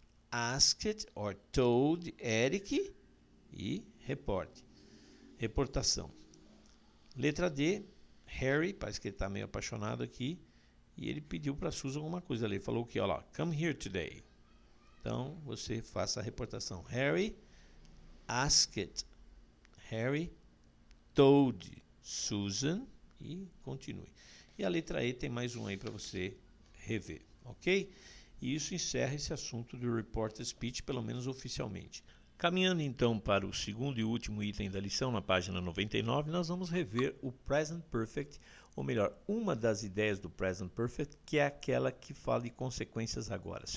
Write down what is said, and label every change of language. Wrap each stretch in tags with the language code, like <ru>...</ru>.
<en>asked or told Eric</en> <pt>e reportação. Letra D, Harry, parece que ele está meio apaixonado aqui, e ele pediu para Susan alguma coisa ali. Ele falou que, olha lá,</pt> <en>come here today.</en> <pt>Então, você faça a reportação.</pt> <en>Harry asked, Harry told Susan,</en> <pt>e continue. E a letra E tem mais um aí para você rever, ok? E isso encerra esse assunto do reported speech, pelo menos oficialmente. Caminhando então para o segundo e último item da lição, na página 99, nós vamos rever o Present Perfect, ou melhor, uma das ideias do Present Perfect, que é aquela que fala de consequências agora.</pt>